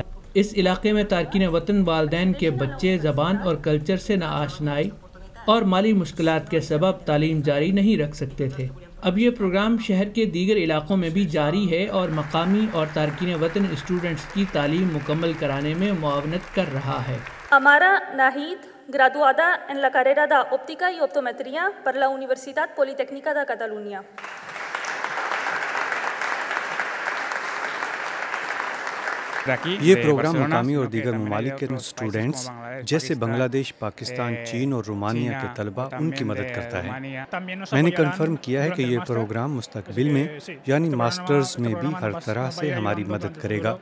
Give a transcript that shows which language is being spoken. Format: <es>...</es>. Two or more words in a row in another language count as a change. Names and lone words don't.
<ur>اس علاقے میں تارکین وطن والدین کے بچے زبان اور کلچر سے ناآشنائی اور مالی مشکلات کے سبب تعلیم جاری نہیں رکھ سکتے تھے۔ اب یہ پروگرام شہر کے دیگر علاقوں میں بھی جاری ہے اور مقامی اور تارکین وطن اسٹوڈنٹس کی تعلیم مکمل کرانے میں معاونت کر رہا ہے۔</ur> <es>Amara Nahid, graduada en la carrera de Óptica y Optometría per la Universitat Politécnica de Catalunya.</es> <ur>یہ پروگرام مقامی اور دیگر ممالک کے اسٹوڈنٹس جیسے بنگلہ دیش، پاکستان، چین اور رومانیہ کے طلبہ ان کی مدد کرتا ہے۔ میں نے کنفرم کیا ہے کہ یہ پروگرام مستقبل میں یعنی ماسٹرز میں بھی ہر طرح سے ہماری مدد کرے گا۔</ur>